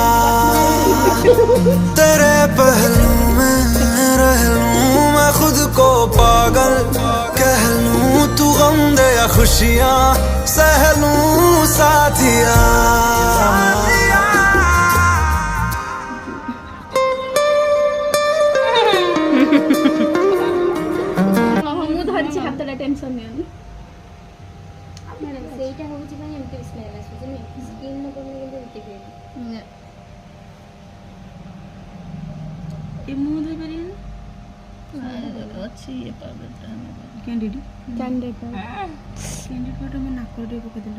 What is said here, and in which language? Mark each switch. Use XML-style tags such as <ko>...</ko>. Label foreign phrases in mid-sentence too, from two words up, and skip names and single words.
<hi>तेरे पहलू में रह लूं मैं खुद को पागल कह लूं, तू गम दे या खुशियां सह लूं साथिया। टेंशन नहीं</hi> <or>ସେଇଟା ହଉଛି ପାଇଁ ଏମିତି ସ୍ମେଲ୍ ଆସୁଛି ନା ସ୍କିନ୍ ନ କମି କିନ୍ତୁ ଏମିତି ହୁଏ ଏ ମୁଁ ଧୋଇ ପାରିବିନି ଅଛି ଏ ପାଉଡରଟା କ୍ୟାଣ୍ଡିଡ୍ କ୍ୟାଣ୍ଡିଡ୍ ପାଉଡର ମୋ ନାକରେ ଟିକେ ପକେଇଦେଲ।</or>